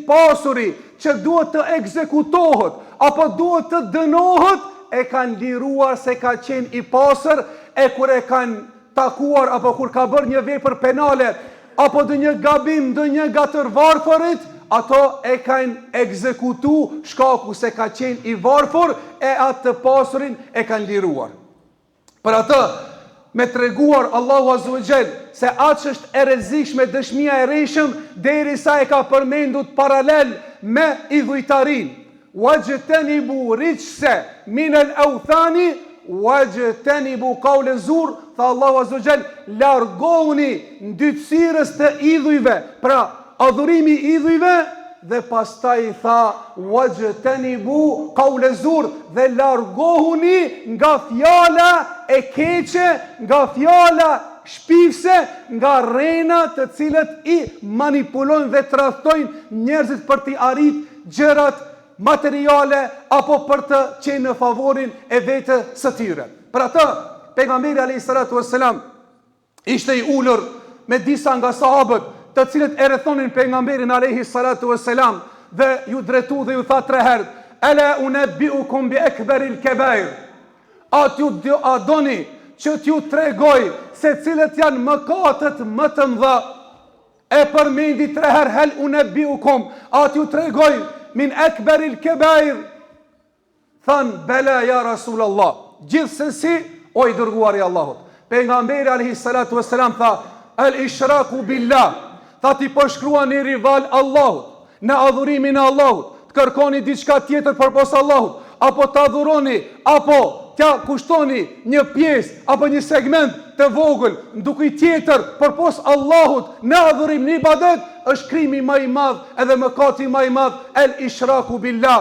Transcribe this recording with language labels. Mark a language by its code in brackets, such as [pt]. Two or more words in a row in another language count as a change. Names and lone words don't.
[sq] pasuri që duhet të ekzekutohet apo duhet të dënohet, e kanë liruar se ka qenë i pasër, e kur e kanë takuar apo kur ka bërë një vepër penale apo dë një gabim dë një nga të varfërit, ato e kanë ekzekutu shkaku se ka qenë i varfër, e atë të pasurin e kanë liruar. Për atë, me treguar Allahu [ar] عز وجل [sq] se atë është e rrezikshme dëshmia e rreshëm derisa e ka përmendur paralel me idhujtarin. [ar] واجتنبوا الرجس من الأوثان واجتنبوا قول الزور, [sq] tha Allahu [ar] عز وجل, [sq] largohuni ndytësirës të idhujve, pra adhurimi i idhujve, dhe pastaj tha [ar] واجتنبوا قول الزور, [sq] dhe largohuni nga fjala e keqe, nga fjala shpifse, nga rrena të cilët i manipulojnë dhe tradhtojnë njerëzit për t'i arrit gjërat materiale apo për të qenë në favorin e vetë së tyre. Për atë, pejgamberi [ar] عليه الصلاة والسلام [sq] ishte i ulur me disa nga sahabët, të cilët e rrethonin pejgamberin [ar] عليه الصلاة والسلام [sq] dhe ju dretu dhe ju tha 3 herë: [ar] "ألا أنبئكم بأكبر الكبائر." [sq] A doni që t'ju tregoj se cilët janë mëkatet më të mëdha? E përmendi 3 herë: [ar] "هل أنبئكم", [sq] a t'ju tregoj [ar] من أكبر الكبائر? [sq] Than: [ar] "بلى يا رسول الله." [sq] Gjithsesi, o i dërguar i Allahut, pejgamberi [ar] عليه الصلاة والسلام [sq] tha: [ar] "الإشراك بالله", [sq] tha ti përshkrua një rival Allahut, në adhurimin e Allahut, të kërkoni diçka tjetër përpos Allahut, apo të adhuroni, apo t'ja kushtoni një pjesë apo një segment të vogël ndukuj tjetër përpos Allahut në adhurim, në ibadet, është krimi më i madh edhe mëkati më i madh, [ar] الإشراك بالله.